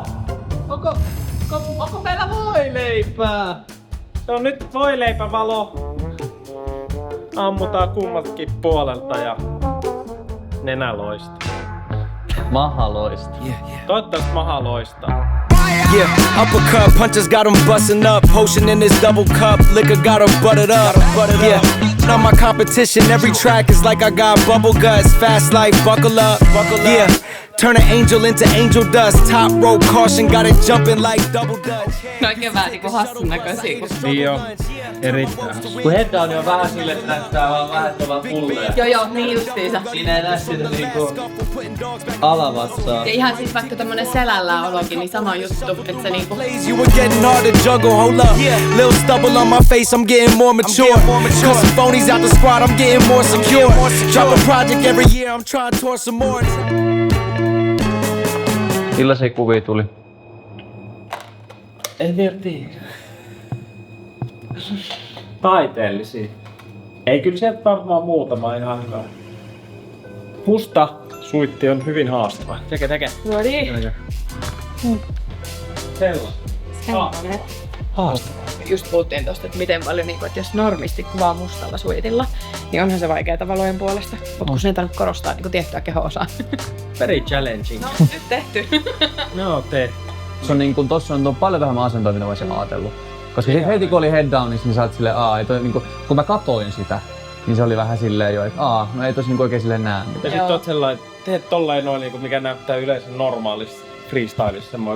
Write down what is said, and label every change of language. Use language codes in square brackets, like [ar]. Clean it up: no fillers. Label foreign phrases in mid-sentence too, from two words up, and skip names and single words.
[fi] Onko meillä voileipää? Se on nyt voileipävalo. Ammutaan kummatkin puolelta ja nenä loistaa. Maha loista. Toivottavasti maha loistaa. [en] Yeah, uppercut punches got 'em bustin' up. Potion in this double cup, liquor got 'em buttered up. Yeah, not my competition. Every track is like I got bubble guts. Fast life, buckle up. Yeah, turn an angel into angel dust. Top rope caution, got it jumping like double dutch. [fi] ne oikein vähän niinku hassun näköisiä. Niin jo. Erittäin. Kun headdown on vähän sille, että näyttää vaan vähän pulleja. Joo, niin justiinsa. Siinä ei näe sitä niinku alavatsaa. Ja ihan siis vaikka tämmönen selällä olokin, niin sama juttu, että se niinku [en] You were getting hard to juggle, hold up. Little stubble on my face, I'm getting more mature. Cut some phonies out the squad, I'm getting more secure. Drop a project every year, I'm trying to tour some more. [fi] Millaisia kuvia tuli? En vielä tiedä. Taiteellisia. Ei kyllä sieltä varmaan muutama ihan hyvä. Musta Suitti on hyvin haastava. Teke. No niin. Sellainen. Haastava. Just puhuttiin tosta, että miten paljon, niin kun, että jos normisti kuvaa mustalla suitilla, niin onhan se vaikeaa valojen puolesta. Mutta kun sen ei tarvitse korostaa niin tiettyä keho-osaa. [en] Very challenging. [fi] No, nyt tehty. No, te. Se on niinku, tossa on paljon vähemmän asentoa, mitä mä olisin ajatellut. Koska sit heti kun oli head downissa, niin sä oot silleen, ei toi niinku, kun mä katoin sitä, niin se oli vähän silleen jo, että no ei tossa niinku oikein silleen näe. Ja sit oot sellainen, teet tollain noin niinku, mikä näyttää yleensä normaalissa freestylissa semmoinen